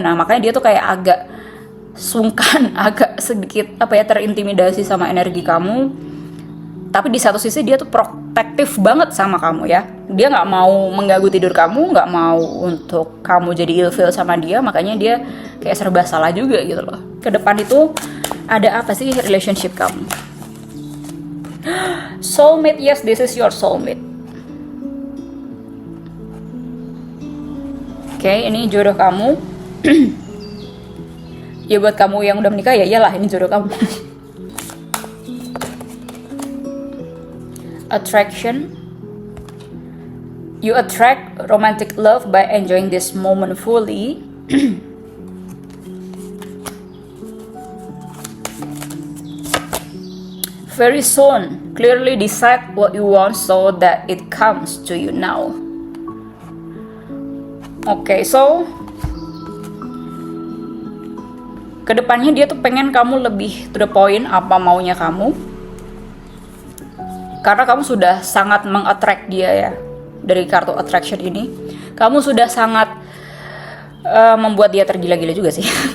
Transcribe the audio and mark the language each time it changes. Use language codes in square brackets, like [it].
[id] Nah makanya dia tuh kayak agak sungkan, agak sedikit terintimidasi sama energi kamu. Tapi di satu sisi dia tuh protektif banget sama kamu ya. Dia nggak mau mengganggu tidur kamu, nggak mau untuk kamu jadi ilfeel sama dia. Makanya dia kayak serba salah juga gitu loh. Ke depan itu ada apa sih relationship kamu? [en] Soulmate, yes, this is your soulmate. [id] Oke, ini jodoh kamu. Ya buat kamu yang udah menikah ya iyalah, ini jodoh kamu. [en] Attraction. You attract romantic love by enjoying this moment fully. Very soon, clearly decide what you want so that it comes to you now. [id] Oke, so kedepannya dia tuh pengen kamu lebih [en] to the point [id] apa maunya kamu, karena kamu sudah sangat mengattract dia ya. Dari kartu attraction ini kamu sudah sangat membuat dia tergila-gila juga sih.